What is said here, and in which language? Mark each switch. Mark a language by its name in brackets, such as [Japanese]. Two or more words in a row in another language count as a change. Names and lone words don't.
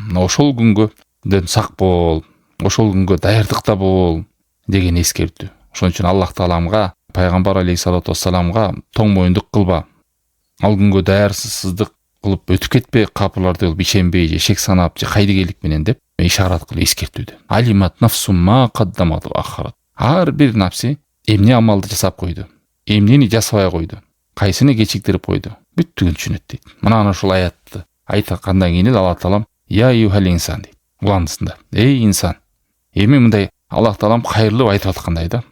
[Kyrgyz] Мына ошол күнгөдөн сак бол, ошол күнгө даярдыкта бол деген эскертүү. Ошон үчүн Аллах Тааламга, пайгамбар [Arabic] عليه الصلاة والسلام [Kyrgyz] тоң моюндук кылба. Ал күнгө даярсыздык кылып өтүп кетпе, капырларды ишенбей же шек санап же кайдыгейлик менен деп ишарат кылып эскертүүдө. [Arabic] علمت نفس ما قدمت وأخرت. [Kyrgyz] Ар бир напси эмне амалды жасап койду, эмнени жасабай койду, кайсыны кечиктирип койду, бүттүгүн түшүнөт дейт. Мына ушул аятты айткандан кийин Аллах Таалам [Arabic] يا أيها الإنسان [Kyrgyz] дейт. Уландысында. Эй инсан. Эми мындай Аллах Таалам кайрылып айтып аткандай да.